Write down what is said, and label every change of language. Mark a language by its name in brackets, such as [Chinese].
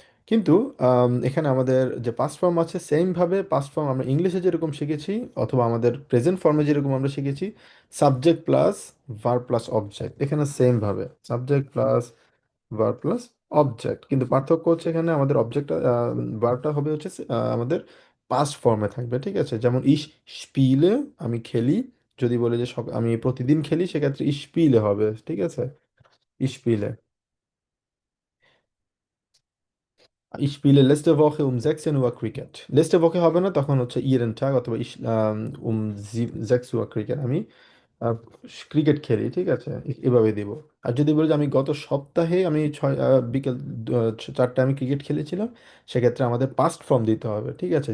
[Bangla] কিন্তু এখানে আমাদের যে পাস্ট ফর্ম আছে, সেমভাবে পাস্ট ফর্ম আমরা ইংলিশে যেরকম শিখেছি অথবা আমাদের প্রেজেন্ট ফর্মে যেরকম আমরা শিখেছি, subject plus verb plus object, এখানে সেমভাবে subject plus verb plus object. কিন্তু পার্থক্য হচ্ছে এখানে আমাদের অবজেক্টটা, ভার্বটা হবে হচ্ছে আমাদের পাস্ট ফর্মে থাকবে, ঠিক আছে? যেমন [German] ইস স্পিলে, [Bangla] আমি খেলি। যদি বলি যে আমি প্রতিদিন খেলি, সেক্ষেত্রে [German] ইস্পিলে [Bangla] হবে, ঠিক আছে? [German] ইস্পিলে। Ich spiele letzte Woche um 16 Uhr Cricket. Letzte Woche [Bangla] হবে না, তখন হচ্ছে [German] jeden Tag [Bangla] অথবা [German] um 6 Uhr Cricket [Bangla] আমি ক্রিকেট খেলি, ঠিক আছে? এভাবে দিব। আর যদি বলি যে আমি গত সপ্তাহে আমি বিকেল 4টায় আমি ক্রিকেট খেলেছিলাম, সেক্ষেত্রে আমাদের পাস্ট ফর্ম দিতে হবে, ঠিক আছে?